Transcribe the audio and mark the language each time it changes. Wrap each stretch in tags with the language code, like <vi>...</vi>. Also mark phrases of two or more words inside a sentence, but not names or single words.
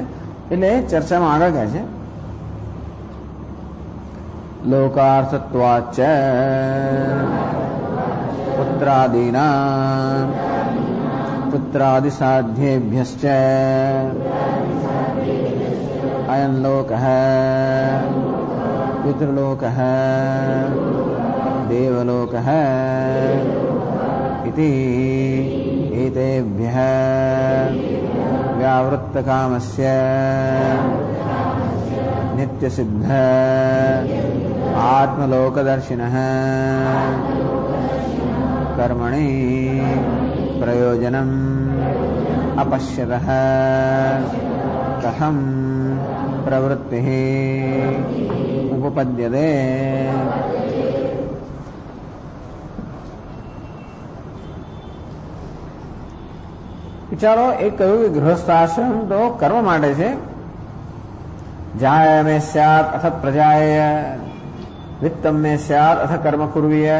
<gu>એટલે ચર્ચામાં આગળ કહે છે</gu> <sa>लोकार्थत्वाच पुत्रादि साध्येभ्यश्च अयं लोकः पितृलोकः દેવલોકઃ इति एतेभ्यः व्यावृत्तकामस्य नित्यसिद्ध आत्मलोकदर्शिनः कर्मणि प्रयोजनम् अपश्यतः कथं प्रवृत्तिः उपपद्यते.</sa> <gu>વિચારો, એક કહ્યું કે ગૃહસ્થાશ્રમ તો કર્મ માટે છે.</gu> <sa>जाय मे स्यात अथ प्रजाय वित्तम मे स्यात अथ कर्म कुर्वीय.</sa>